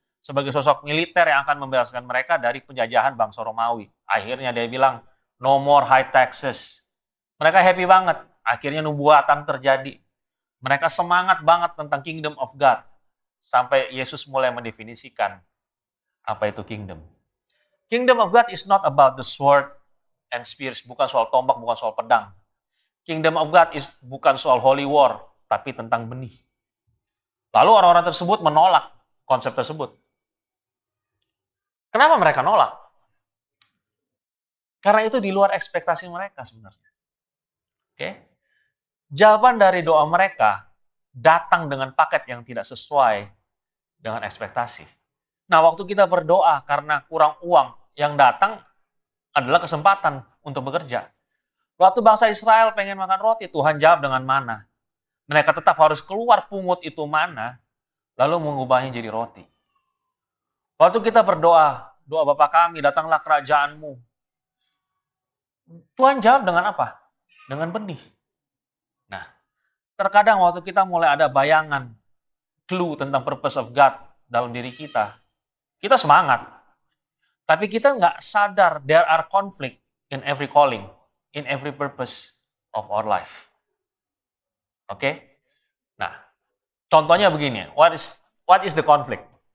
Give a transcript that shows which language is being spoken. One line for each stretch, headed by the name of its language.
Indonesian: Sebagai sosok militer yang akan membebaskan mereka dari penjajahan bangsa Romawi. Akhirnya dia bilang,
English: no more high taxes.
Indonesian: Mereka happy banget. Akhirnya nubuatan terjadi. Mereka semangat banget tentang
English: kingdom of God.
Indonesian: Sampai Yesus mulai mendefinisikan apa itu kingdom.
English: Kingdom of God is not about the sword and spears.
Indonesian: Bukan soal tombak, bukan soal pedang. Kingdom of God bukan soal
English: holy war,
Indonesian: tapi tentang benih. Lalu orang-orang tersebut menolak konsep tersebut. Kenapa mereka nolak? Karena itu di luar ekspektasi mereka sebenarnya. Oke? Jawaban dari doa mereka datang dengan paket yang tidak sesuai dengan ekspektasi. Nah, waktu kita berdoa karena kurang uang, yang datang adalah kesempatan untuk bekerja. Waktu bangsa Israel pengen makan roti, Tuhan jawab dengan mana. Mereka tetap harus keluar pungut itu mana, lalu mengubahnya jadi roti. Waktu kita berdoa, doa Bapa kami, datanglah kerajaan-Mu. Tuhan jawab dengan apa? Dengan benih. Nah, terkadang waktu kita mulai ada bayangan, clue tentang
English: purpose of God
Indonesian: dalam diri kita semangat. Tapi kita nggak sadar
English: there are conflict in every calling, in every purpose of our life. Oke?
Indonesian: Nah, contohnya begini,
English: what is the conflict?